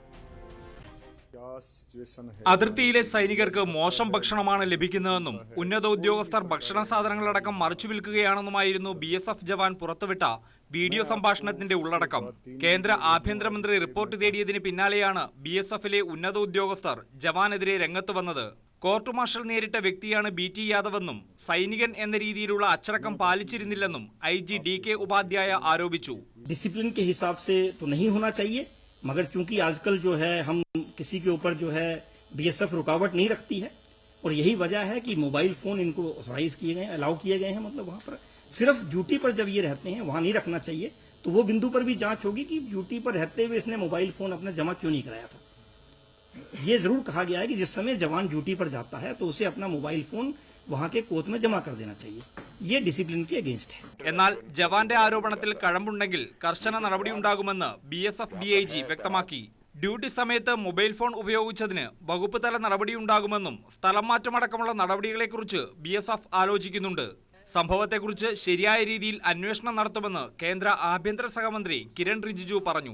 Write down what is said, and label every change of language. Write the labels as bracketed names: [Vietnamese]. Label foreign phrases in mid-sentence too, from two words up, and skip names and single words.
[Malayalam] അതിർത്തിയിലെ സൈനികർക്ക് മോശം ഭക്ഷണമാണ് ലഭിക്കുന്നതെന്നും ഉന്നത ഉദ്യോഗസ്ഥർ ഭക്ഷണ സാധനങ്ങളടക്കം മറിച്ചു വിൽക്കുകയാണെന്നുമായിരുന്നു BSF ജവാൻ പുറത്തുവിട്ട വീഡിയോ സംഭാഷണത്തിന്റെ ഉള്ളടക്കം. കേന്ദ്ര ആഭ്യന്തരമന്ത്രി റിപ്പോർട്ട് തേടിയതിന് പിന്നാലെയാണ് BSFലെ ഉന്നത ഉദ്യോഗസ്ഥർ ജവാനെതിരെ രംഗത്ത് വന്നത്. [English] court martial [Malayalam] നേരിട്ട വ്യക്തിയാണ് BT യാദവെന്നും സൈനികൻ എന്ന രീതിയിലുള്ള അച്ചടക്കം പാലിച്ചിരുന്നില്ലെന്നും IG DK ഉപാധ്യായ ആരോപിച്ചു. [Hindi] डिसिप्लिन के हिसाब से तो नहीं होना चाहिए, मगर चूंकि आजकल जो है हम किसी के ऊपर जो है BSF रुकावट नहीं रखती है और यही वजह है कि [English] mobile phone [Hindi] इनको ऑथराइज किए गए हैं, अलाउ किए गए हैं। मतलब वहां पर सिर्फ ड्यूटी पर जब ये रहते हैं वहां नहीं रखना चाहिए, तो वो बिंदु पर भी जांच होगी कि ड्यूटी पर रहते हुए इसने [English] mobile phone [Hindi] अपना जमा क्यों नहीं कराया था। ये जरूर कहा गया है कि जिस समय जवान ड्यूटी पर जाता है तो उसे अपना [English] mobile phone [Hindi] वहां के कोच में जमा कर देना चाहिए। ये डिसिप्लिन के अगेंस्ट है. [Malayalam] എന്നാൽ ജവാന്റെ ആരോപണത്തിൽ കഴമ്പുണ്ടെങ്കിൽ കർശന നടപടിയുണ്ടാകുമെന്ന് BSF DIG വ്യക്തമാക്കി. ഡ്യൂട്ടി സമയത്ത് [English] mobile phone [Malayalam] ഉപയോഗിച്ചതിന് വകുപ്പ് തല നടപടിയുണ്ടാകുമെന്നും സ്ഥലം മാറ്റമടക്കമുള്ള നടപടികളെക്കുറിച്ച് BSF ആലോചിക്കുന്നുണ്ട്. സംഭവത്തെക്കുറിച്ച് ശരിയായ രീതിയിൽ അന്വേഷണം നടത്തുമെന്ന് കേന്ദ്ര ആഭ്യന്തര സഹമന്ത്രി കിരൺ റിജിജു പറഞ്ഞു.